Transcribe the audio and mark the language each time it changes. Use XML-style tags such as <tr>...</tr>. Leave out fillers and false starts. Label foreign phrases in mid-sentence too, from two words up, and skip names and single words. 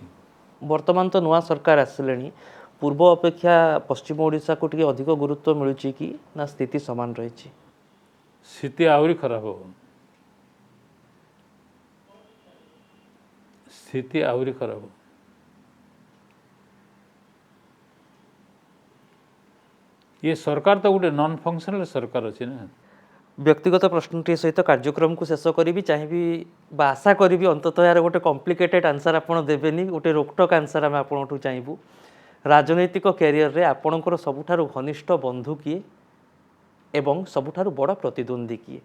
<or>ବର୍ତ୍ତମାନ ତ ନୂଆ ସରକାର ଆସିଲେଣି, ପୂର୍ବ ଅପେକ୍ଷା ପଶ୍ଚିମ ଓଡ଼ିଶାକୁ ଟିକେ ଅଧିକ ଗୁରୁତ୍ୱ ମିଳୁଛି କି ନା ସ୍ଥିତି ସମାନ ରହିଛି? ସ୍ଥିତି ଆହୁରି ଖରାପ ହେବ। ସ୍ଥିତି ଆହୁରି ଖରାପ ହେବ। ଏ ସରକାର ତ ଗୋଟେ</or> <en>non functional</en> <or>ସରକାର ଅଛେ ନା। ବ୍ୟକ୍ତିଗତ ପ୍ରଶ୍ନଟିଏ ସହିତ କାର୍ଯ୍ୟକ୍ରମକୁ ଶେଷ କରିବି ଚାହିଁବି ବା ଆଶା କରିବି ଅନ୍ତତଃ ଏହାର ଗୋଟେ</or> <en>complicated answer</en> <or>ଆପଣ ଦେବେନି, ଗୋଟେ ରୋକଟୋକ୍ ଆନ୍ସର୍ ଆମେ ଆପଣଙ୍କଠୁ ଚାହିଁବୁ। ରାଜନୈତିକ କ୍ୟାରିୟରରେ ଆପଣଙ୍କର ସବୁଠାରୁ ଘନିଷ୍ଠ ବନ୍ଧୁ କିଏ ଏବଂ ସବୁଠାରୁ ବଡ଼ ପ୍ରତିଦ୍ୱନ୍ଦ୍ୱୀ କିଏ?</or>